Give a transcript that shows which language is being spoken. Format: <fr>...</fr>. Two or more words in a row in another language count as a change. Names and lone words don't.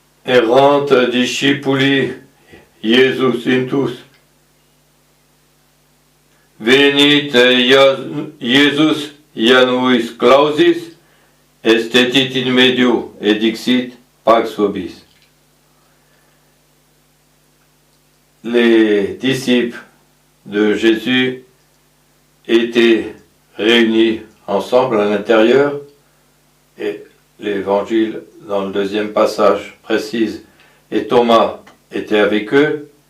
<la>erant discipuli Iesus intus. Venit Iesus Januis clausis, estetit in medio, et dixit pax vobis.</la> <fr>Les disciples de Jésus étaient réunis ensemble à l'intérieur, et l'évangile dans le deuxième passage précise, et Thomas était avec eux.</fr>